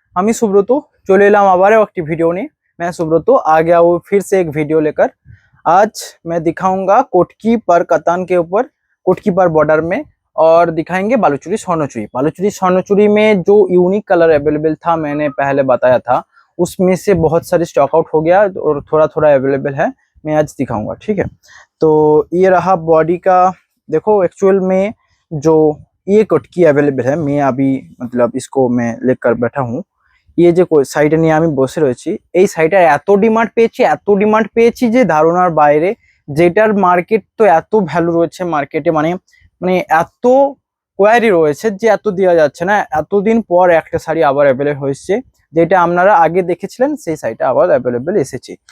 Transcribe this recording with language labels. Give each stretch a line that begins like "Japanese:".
Bangla: আমি সুব্রত চলে এলাম আবারও একটি वीडियो নিয়ে।
Hindi: मैं सुब्रतो आ गया हूँ फिर से एक वीडियो लेकर। आज मैं दिखाऊंगा कोटकी पर कतान के ऊपर, कोटकी पर बॉर्डर में, और दिखाएंगे बालूचुरी स्वर्णचूरी। बालूचुरी स्वर्णचूरी में जो यूनिक कलर अवेलेबल था मैंने पहले बताया था, उसमें से बहुत सारे स्टॉक आउट हो गया और थोड़ा थोड़ा अवेलेबल है। मैं आज दिखाऊंगा, ठीक है। तो ये रहा बॉडी का। देखो एक्चुअल में जो ये कोटकी अवेलेबल है, मैं अभी मतलब इसको मैं लेकर बैठा हूँ।
Bangla: ये যে সাইডে নিয়ে আমি বসে রয়েছি, এই সাইডে এত ডিমান্ড পেয়েছি যে ধারণার বাইরে। যেটার মার্কেট তো এত ভ্যালু রয়েছে মার্কেটে, মানে মানে এত কোয়ারি রয়েছে যে এত দেওয়া যাচ্ছে না। এতদিন পর একটা শাড়ি আবার অ্যাভেলেবল হয়েছে, যেটা আপনারা আগে দেখেছিলেন সেই শাড়িটা আবার অ্যাভেলেবল এসেছে।